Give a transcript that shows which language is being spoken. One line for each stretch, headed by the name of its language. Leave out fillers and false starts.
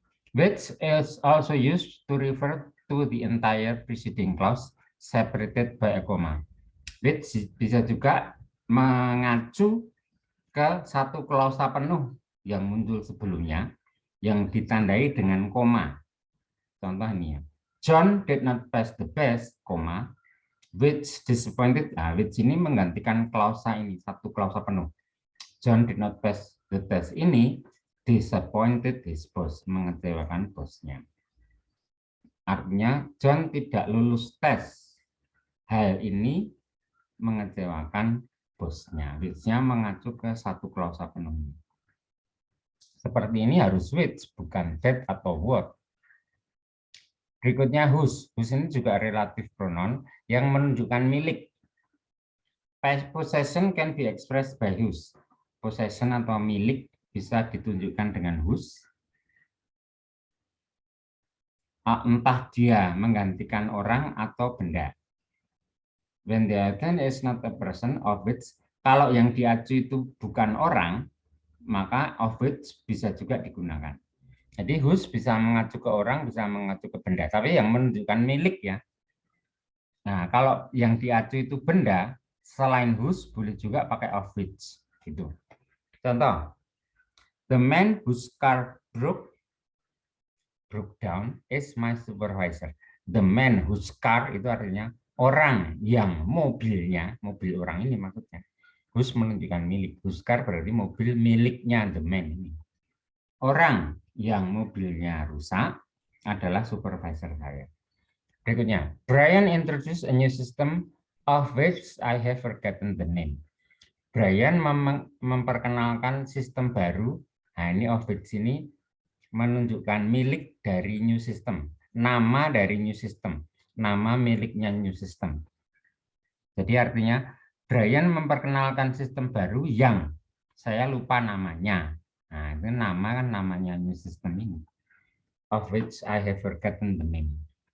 English: Which is also used to refer to the entire preceding clause separated by a comma.
Indonesian: Which bisa juga mengacu ke satu klausa penuh yang muncul sebelumnya yang ditandai dengan koma. Contoh ini ya.
English: John did not pass the test, koma, which disappointed.
Indonesian: Nah, which ini menggantikan klausa ini, satu klausa penuh.
English: John did not pass the test
Indonesian: ini
English: disappointed his boss,
Indonesian: mengecewakan bosnya. Artinya John tidak lulus tes. Hal ini mengecewakan bosnya. Which-nya mengacu ke satu klausa penuh. Seperti ini harus which, bukan that atau what. Berikutnya whose. Whose ini juga relative pronoun yang menunjukkan milik.
English: Possession can be expressed by whose.
Indonesian: Possession atau milik bisa ditunjukkan dengan whose. Entah dia menggantikan orang atau benda.
English: When the item is not a person of which,
Indonesian: kalau yang diacu itu bukan orang, maka of which bisa juga digunakan. Jadi whose bisa mengacu ke orang, bisa mengacu ke benda, tapi yang menunjukkan milik ya. Nah, kalau yang diacu itu benda, selain whose boleh juga pakai of which gitu.
English: Contoh, the man whose car broke down is my supervisor. The man whose car
Indonesian: itu artinya orang yang mobilnya, mobil orang ini maksudnya. Whose menunjukkan milik. Whose car berarti mobil miliknya the man ini. Orang yang mobilnya rusak adalah supervisor saya.
English: Berikutnya, Brian introduced a new system of which I have forgotten the name.
Indonesian: Brian memperkenalkan sistem baru. Nah, ini of which ini menunjukkan milik dari new system. Nama dari new system. Nama miliknya new system. Jadi artinya, Brian memperkenalkan sistem baru yang saya lupa namanya. Nah, itu nama kan namanya new system ini.
English: Of which I have forgotten the name.